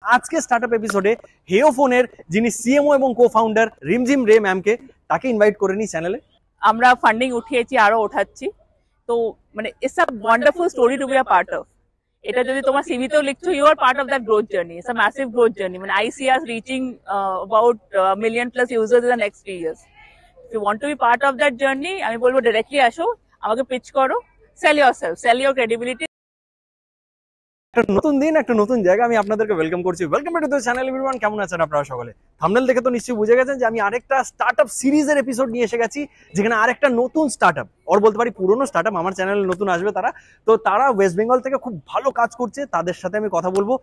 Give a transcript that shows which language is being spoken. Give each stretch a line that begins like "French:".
Bangla: আজকে স্টার্টআপ এপিসোডে হেওফোনের যিনি সিএমও এবং কো-ফাউন্ডার রিমঝিম রে ম্যামকে তাকে ইনভাইট করে নি চ্যানেলে। আমরা ফান্ডিং উঠিয়েছি, আরো ওঠাচ্ছি। তো মানে
English: It's a wonderful story to be a part of.
Bangla: এটা যদি তোমার সিভিতেও লিখছো,
English: You are part of that growth journey. It's a massive growth journey. মানে I see us reaching about million plus users in the next 3 years. If you want to be part of that journey,
Bangla: আমি বলবো directly আসো, আমাকে pitch করো,
English: sell yourself, sell your credibility.
Bangla: একটা নতুন দিন, একটা নতুন জায়গা, আমি আপনাদেরকে ওয়েলকাম করছি।
English: Welcome to the channel everyone.
Bangla: কেমন আছেন আপনারা সকলে? থাম্বনেল দেখে তো নিশ্চয়ই বুঝে গেছেন যে আমি আরেকটা স্টার্টআপ সিরিজের এপিসোড নিয়ে এসে গেছি, যেখানে আরেকটা নতুন স্টার্টআপ, আর বলতে পারি পুরনো স্টার্টআপ, আমার চ্যানেলে নতুন আসবে তারা। তো তারা ওয়েস্ট বেঙ্গল থেকে খুব ভালো কাজ করছে, তাদের সাথে আমি কথা বলবো।